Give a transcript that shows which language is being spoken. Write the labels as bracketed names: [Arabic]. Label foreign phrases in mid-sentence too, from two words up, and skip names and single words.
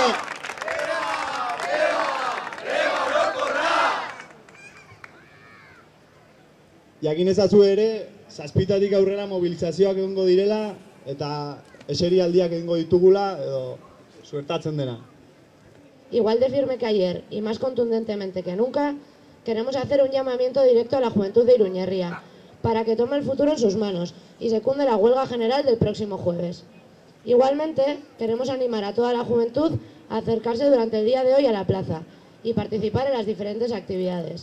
[Basque] Jakin ezazu ere, 7 aurrera mobilizazioak egongo direla eta eserialdiak egingo ditugula edo suertatzen dena. [Spanish] Igual de firme que ayer y más contundentemente que nunca, queremos hacer un llamamiento directo a la juventud de Iruñerria para que tome el futuro en sus manos y secunde la huelga general del próximo jueves. Igualmente, queremos animar a toda la juventud a acercarse durante el día de hoy a la plaza y participar en las diferentes actividades.